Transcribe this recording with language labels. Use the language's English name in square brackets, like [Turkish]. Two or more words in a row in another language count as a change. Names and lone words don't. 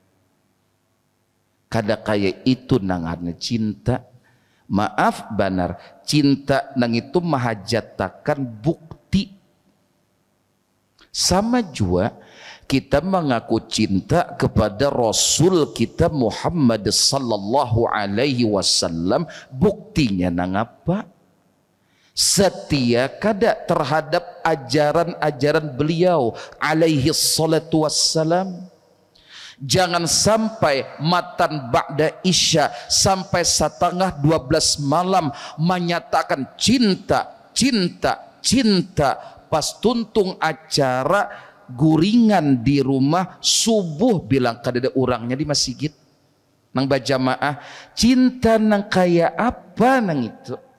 [Banjar] Kada kaya itu nangarnya cinta. Maaf benar, cinta nang itu mahajatakan bukti. Sama juga kita mengaku cinta kepada Rasul kita Muhammad [Arabic] صلى الله عليه وسلم, [Banjar] buktinya nang apa? Setia kada terhadap ajaran-ajaran beliau [Arabic] عليه الصلاة والسلام. [Banjar] Jangan sampai matan ba'da isya sampai setengah 12 malam menyatakan cinta, cinta, cinta, pas tuntung acara guringan di rumah subuh bilang kada ada orangnya di masjid nang berjamaah, cinta nang kaya apa nang itu?